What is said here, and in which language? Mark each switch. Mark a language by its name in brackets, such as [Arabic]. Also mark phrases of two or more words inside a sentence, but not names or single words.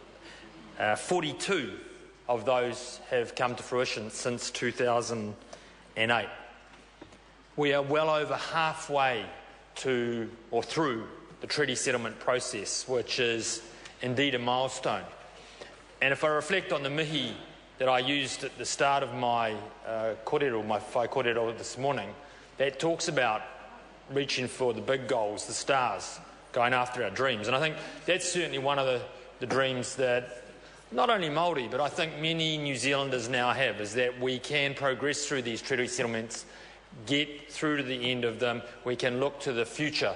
[English] 42 of those have come to fruition since 2008. We are well over halfway to or through the treaty settlement process, which is indeed a milestone. And if I reflect on the mihi that I used at the start of my kōrero, my [Māori] whai kōrero [English] this morning, that talks about reaching for the big goals, the stars, going after our dreams. And I think that's certainly one of the dreams that not only Māori, but I think many New Zealanders now have, is that we can progress through these treaty settlements, get through to the end of them, we can look to the future.